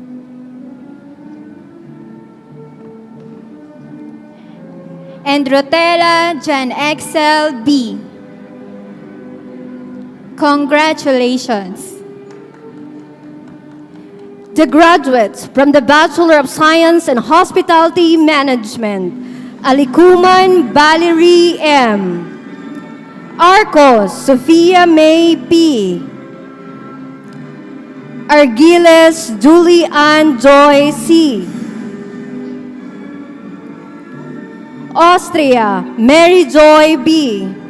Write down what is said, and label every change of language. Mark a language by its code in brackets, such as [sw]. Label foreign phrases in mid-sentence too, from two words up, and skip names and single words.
[en] And Rotella Jan Excel B. Congratulations. The graduates from the Bachelor of Science in Hospitality Management, Alikuman Valerie M. Arcos Sophia May P. Argiles Julie Ann Joy C. Austria Mary Joy B.